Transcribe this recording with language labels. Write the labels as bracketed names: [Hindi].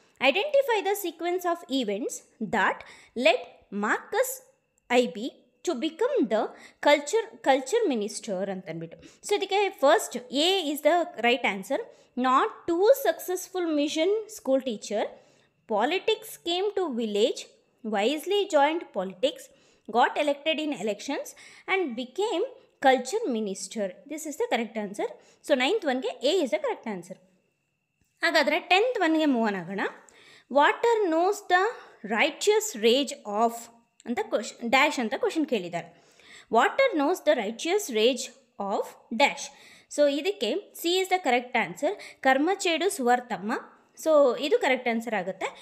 [English] Identify the sequence of events that led Marcus I B to become the culture minister ಅಂತಂದ್ಬಿಟ್ಟು. So ಇದಕ್ಕೆ first A is the right answer, not too successful mission school teacher, politics came to village, wisely joined politics, got elected in elections and became culture minister. This is the correct answer. So 9th one A is the correct answer. [Kannada] ಹಾಗಾದರೆ 10th ಒನ್ಗೆ move on ಆಗೋಣ. [English] water knows the righteous rage of ಅಂತ dash [Kannada] ಅಂತ question ಕೇಳಿದ್ದಾರೆ. [English] Water knows the righteous rage of dash. So ಇದಕ್ಕೆ C is the correct answer. [Kannada] ಕರ್ಮಚೇಡು ಸುವರ್ತಮ್ಮ. So ಇದು correct answer ಆಗುತ್ತೆ.